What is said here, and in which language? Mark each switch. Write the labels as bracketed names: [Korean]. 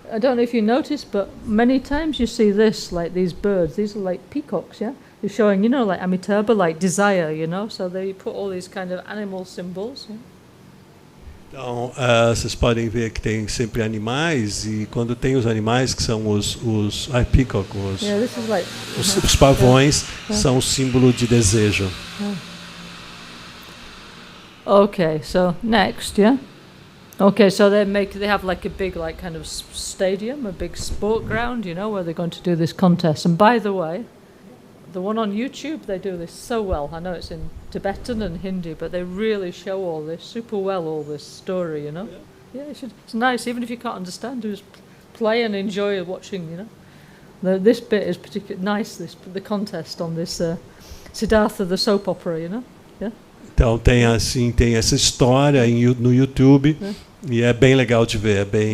[English] I don't know if you noticed, but many times you see this, like these birds. These are like peacocks, yeah. They're showing, you know, like Amitabha, like desire, you know. So they put all these kind of animal symbols. Yeah? [Portuguese] Então, vocês podem ver que tem sempre animais, e quando tem os animais, que são os peacock, os pavões, são o símbolo de desejo. [English] Okay, so next, yeah. Okay, so they have like a big like kind of stadium, a big sport ground, you know, where they're going to do this contest. And by the way, the one on YouTube, they do this so well. I know it's in Tibetan and Hindi, but they really show all this super well, all this story, you know. Yeah, it's nice, even if you can't understand, just play and enjoy watching, you know. This bit is particularly nice, the contest on this Siddhartha, the soap opera, you know. Yeah. [Portuguese] Então tem essa história no YouTube, e é bem legal de ver,